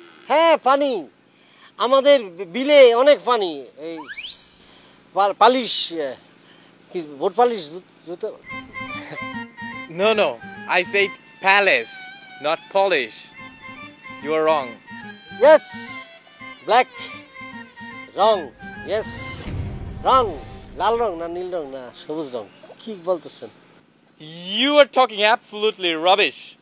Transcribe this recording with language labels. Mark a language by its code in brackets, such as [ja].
[bn] হ্যাঁ, পানি আমাদের বিলে অনেক পানি। এই পালিশ, কি বোট পালিশ, জুতো। [en] No. I said palace, not polish. You are wrong. Yes, black, [bn] wrong, yes, রং, লাল রং না নীল রং না সবুজ রং, কি বলতেছেন? [en] You are talking absolutely rubbish.